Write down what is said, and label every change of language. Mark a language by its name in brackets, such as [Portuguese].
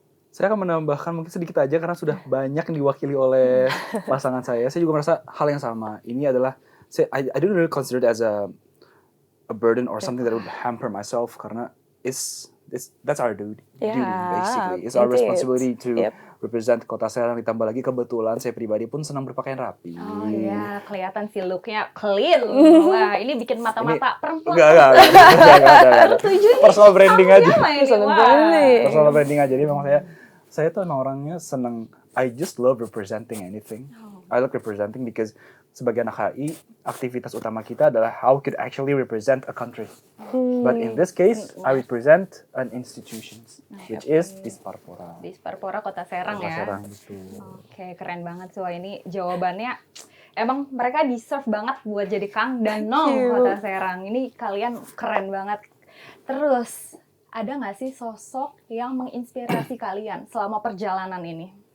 [Indonesian] Saya akan menambahkan mungkin sedikit aja karena sudah banyak yang diwakili oleh pasangan saya. Saya juga merasa hal yang sama. Ini adalah [English] I don't really consider it as a burden or something that would hamper myself [Indonesian] karena [English] that's our duty basically. It's our it is. responsibility to Yep. represent [Indonesian] Kota Serang, ditambah lagi kebetulan saya pribadi pun senang berpakaian rapi. Oh iya, kelihatan sih look-nya clean. Wah, ini bikin mata-mata perempuan. Enggak. Tertuju nih. Personal branding aja. [English] Personal [Indonesian] Branding aja. Jadi memang saya tuh emang orangnya seneng. [English] I just love representing anything. I like representing because [Indonesian] sebagai anak HI, aktivitas utama kita adalah [English] how we could actually represent a country. But in this case, I represent an institution, which is Disparpora. [Indonesian] Disparpora Kota Serang Kota ya. Serang, betul. Oke, keren banget sih. Wah, ini jawabannya emang mereka deserve banget buat jadi Kang dan Nong Kota Serang. Ini kalian keren banget. Terus, ada nggak sih sosok yang menginspirasi kalian selama perjalanan ini?